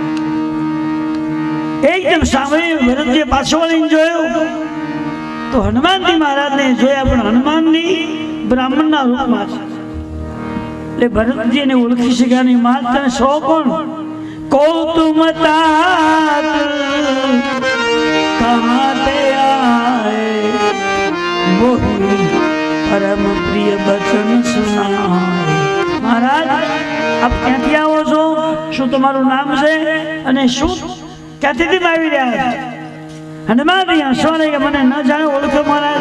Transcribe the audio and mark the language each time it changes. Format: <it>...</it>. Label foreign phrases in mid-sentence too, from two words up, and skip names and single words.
<gu>એકદમ સાંભળી ભરતજીએ પાછો વળીને જોયું તો હનુમાનજી મહારાજને જોયા, પણ હનુમાનજી બ્રાહ્મણના રૂપમાં છે. એટલે ભરતજી એને ઓળખી શક્યા નહીં.</gu> <hi>मात्र सो कोण कौतुम तात कहाँ ते आए वही परम प्रिय बचन सुनाए.</hi> <gu>મહારાજ, આપ ક્યાંથી આવો છો? શું તમારું નામ છે? અને શું ક્યાંથી આવી રહ્યા છો? હનુમાનજી હસવા લાગ્યા, મને ન જાણે ઓળખો મહારાજ?</gu>